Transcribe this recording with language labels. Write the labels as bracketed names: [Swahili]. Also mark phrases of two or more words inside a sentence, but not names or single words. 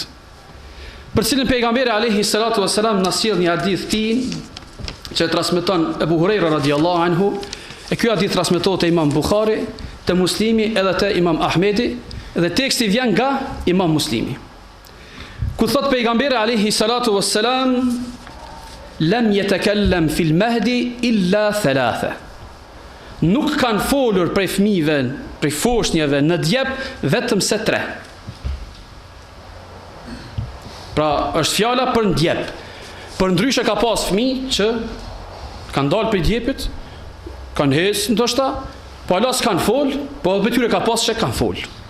[Albanian] Për cilën pejgamberi [Arabic] عليه الصلاة والسلام [Albanian] na sjell një hadith që e transmeton Abu Huraira [Arabic] رضي الله عنه, [Albanian] e ky hadith transmetohet te Imam Buhari, te Muslimi edhe te Imam Ahmedi, dhe teksti vjen nga Imam Muslimi. Ku thot pejgamberi [Arabic] عليه الصلاة والسلام, لم يتكلم في المهد إلا ثلاثة. [Albanian] Nuk kanë folur prej fëmijëve, prej foshnjeve në djep vetëm se 3. Pra është fjala për në djep. Për ndryshe ka pas fëmijë që kanë dalë për djepit, kanë hesë ndoshta, po ala s'kanë fol, po edhe tyre ka pas që kanë fol.